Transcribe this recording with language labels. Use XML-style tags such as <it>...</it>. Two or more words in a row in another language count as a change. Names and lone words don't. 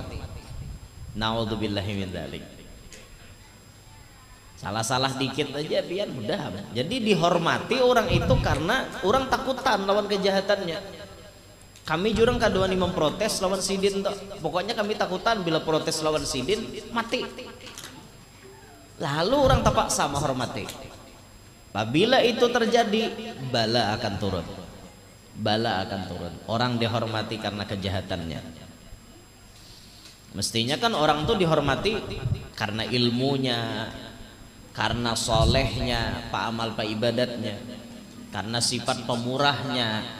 <ar>Naudzubillahi min dzalik.</ar> <bjn>Salah-salah dikit aja pian mudah.</bjn> <id>Jadi dihormati orang itu karena orang takutan lawan kejahatannya.</id> <bjn>Kami jurang kaduani memprotes lawan sidin toh. Pokoknya kami takutan bila protes lawan sidin mati.</bjn> <id>lalu orang terpaksa menghormati. Apabila itu terjadi, bala akan turun. Bala akan turun. Orang dihormati karena kejahatannya. Mestinya kan orang tuh dihormati karena ilmunya, karena solehnya, pak amal pak ibadatnya, karena sifat pemurahnya.</id>